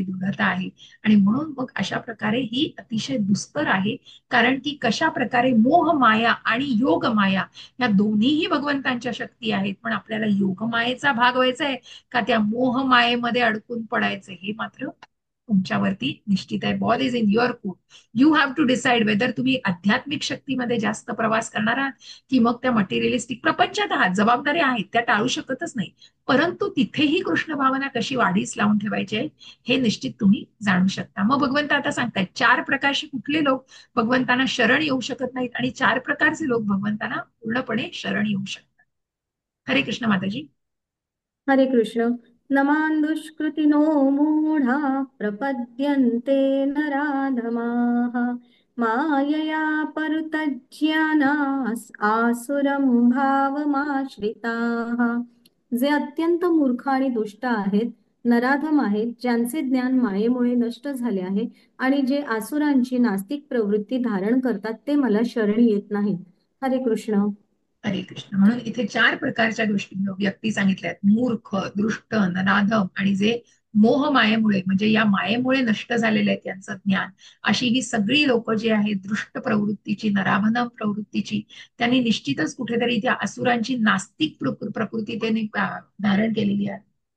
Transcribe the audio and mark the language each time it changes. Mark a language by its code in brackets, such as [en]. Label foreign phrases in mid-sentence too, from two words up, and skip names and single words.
[mr] दृढता आहे आणि म्हणून मग अशा प्रकारे ही अतिशय दुस्तर आहे कारण की कशा प्रकारे मोह माया आणि योग माया या दोन्हीही भगवंतांच्या शक्ती आहेत पण आपल्याला योग मायेचा भाग व्हायचा आहे का त्या मोह मायेमध्ये अडकून पडायचं हे मात्र तुमच्यावरती निश्चित आहे [en] ball is in your court you have to decide whether [mr] तुम्ही आध्यात्मिक शक्तीमध्ये जास्त प्रवास करणार आहात की मग त्या मटेरियलिस्टिक प्रपंचात आहात जबाबदारी आहेत त्या टाळू शकतच नाही परंतु तिथेही कृष्ण भावना कशी वाढीस लावून ठेवायची आहे हे निश्चित तुम्ही जाणू शकता मग भगवंत आता सांगतायत चार प्रकारचे कुठले लोक भगवंतांना शरण येऊ शकत नाहीत आणि चार प्रकारचे लोक भगवंतांना पूर्णपणे शरण येऊ शकतात हरे कृष्ण माताजी हरे कृष्ण [sa] नमान् दुष्कृतिनो मूढा प्रपद्यन्ते नराधमाः मायया परुतज्ञानास् आसुरं भावमाश्रिताः [mr] जे अत्यंत मूर्ख आणि दुष्ट आहेत नराधम आहेत ज्यांचे ज्ञान मायेमुळे नष्ट झाले आहे आणि जे आसुरांची नास्तिक प्रवृत्ती धारण करतात ते मला शरण येत नाहीत हरे कृष्ण हरे कृष्ण म्हणून इथे चार प्रकारच्या गोष्टी व्यक्ती सांगितल्या आहेत मूर्ख दृष्ट नराधम आणि जे मोह मायेमुळे म्हणजे या मायेमुळे नष्ट झालेले आहेत यांचं ज्ञान, अशी ही सगळी लोक जी आहेत दृष्ट प्रवृत्तीची, नराधम प्रवृत्तीची, त्यांनी निश्चितच कुठेतरी त्या असुरांची नास्तिक प्रकृती त्यांनी धारण केलेली आहे.